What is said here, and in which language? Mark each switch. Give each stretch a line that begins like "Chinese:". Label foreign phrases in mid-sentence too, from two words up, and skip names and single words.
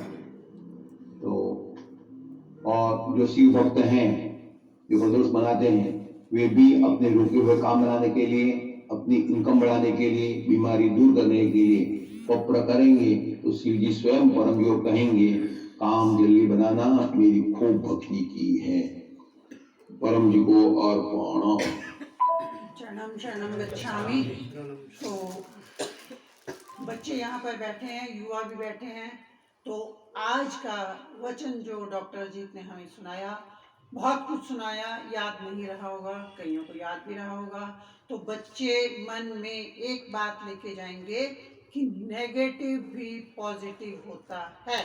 Hindi: तो और जो शिव भक्त हैं, जो प्रदोष मनाते हैं, वे भी अपने रुके हुए काम बनाने के लिए, अपनी इनकम बढ़ाने के लिए, बीमारी दूर करने के लिए पत्र करेंगे। तो शिव जी स्वयं परम योग कहेंगे, काम जल्दी बनाना मेरी खूब भक्ति की है। परम जी को और
Sanskrit: शरणम शरणम गच्छामि।
Hindi: तो बच्चे यहाँ पर बैठे हैं, युवा भी बैठे हैं। तो आज का वचन जो डॉक्टर जीत ने हमें सुनाया, बहुत कुछ सुनाया, याद नहीं रहा होगा, कईयों को याद भी रहा होगा। तो बच्चे मन में एक बात लेके जाएंगे कि नेगेटिव भी पॉजिटिव होता है।